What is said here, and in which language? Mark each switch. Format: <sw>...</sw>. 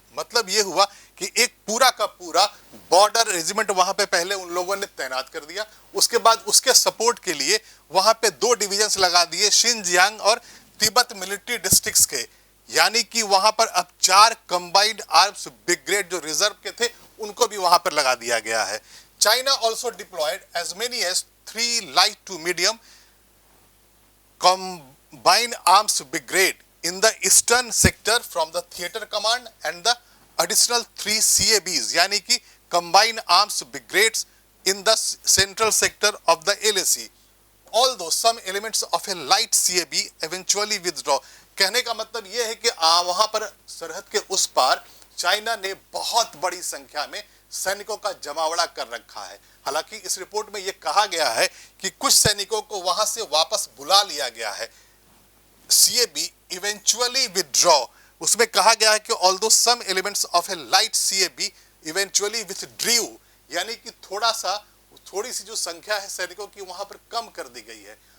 <hi>मतलब ये हुआ कि एक पूरा का पूरा बॉर्डर रेजिमेंट वहां पे पहले उन लोगों ने तैनात कर दिया, उसके बाद उसके सपोर्ट के लिए वहां पे 2 डिवीजन्स लगा दिए शिनजियांग और तिब्बत मिलिट्री डिस्ट्रिक्ट्स के, यानी कि वहां पर अब 4 कंबाइंड आर्म्स ब्रिगेड जो रिजर्व के थे उनको भी वहां पर लगा दिया गया है।</hi> <en>China also deployed as many as 3 light to medium combined arms brigade in the eastern sector from the theater command and the additional 3 CABs,</en> <hi>यानी कि</hi> <en>combined arms brigades in the central sector of the LAC. Although some elements of a light CAB eventually withdraw.</en> <hi>कहने का मतलब यह है कि वहां पर सरहद के उस पार चाइना ने बहुत बड़ी संख्या में सैनिकों का जमावड़ा कर रखा है। हालांकि इस रिपोर्ट में यह कहा गया है कि कुछ सैनिकों को वहां से वापस बुला लिया गया है।</hi> <en>CAB eventually withdraw,</en> <hi>उसमें कहा गया है कि</hi> <en>although some elements of a light CAB eventually withdrew,</en> <hi>यानी कि थोड़ी सी जो संख्या है सैनिकों की वहां पर कम कर दी गई है।</hi>